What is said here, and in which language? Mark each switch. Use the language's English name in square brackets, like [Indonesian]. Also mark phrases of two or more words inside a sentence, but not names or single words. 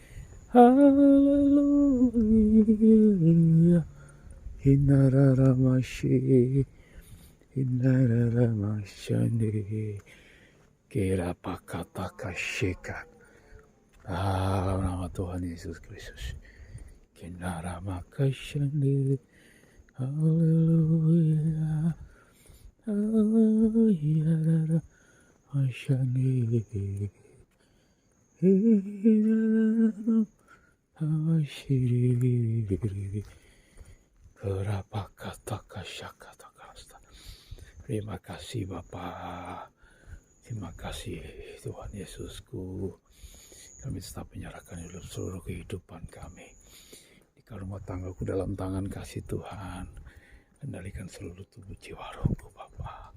[Indonesian] Haleluya. Hinarara masyi. Hinarara masyandere. Kira pakata kasyikan. Dalam nama Tuhan Yesus Kristus. Kinara makasyandere. Haleluya. Haleluya. Masyandere. Kerapa kata kasyakata kasta. Terima kasih Bapa. Terima kasih Tuhan Yesusku. Kami tetap menyerahkan hidup seluruh kehidupan kami. Di rumah tanggaku dalam tangan kasih Tuhan. Kendalikan seluruh tubuh jiwa rohku Bapa.